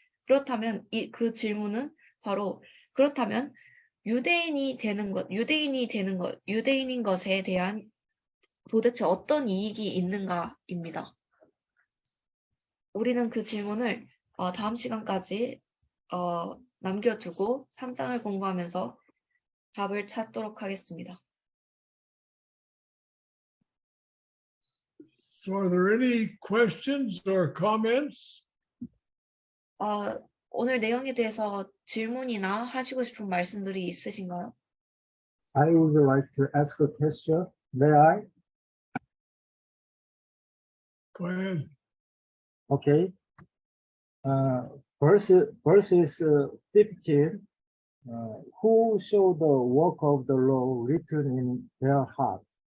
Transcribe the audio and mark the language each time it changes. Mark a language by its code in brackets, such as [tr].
[ko] 그렇다면 그 질문은 바로 그렇다면 유대인인 것에 대한 도대체 어떤 이익이 있는가입니다. 우리는 그 질문을 다음 시간까지 남겨두고 3장을 공부하면서 답을 찾도록 하겠습니다. [en] So are there any questions or comments? [ko] 오늘 내용에 대해서 질문이나 하시고 싶은 말씀들이 있으신가요? [en] I would like to ask a question. May I? Go ahead. Okay. Verses 15. Who show the work of the law written in their hearts?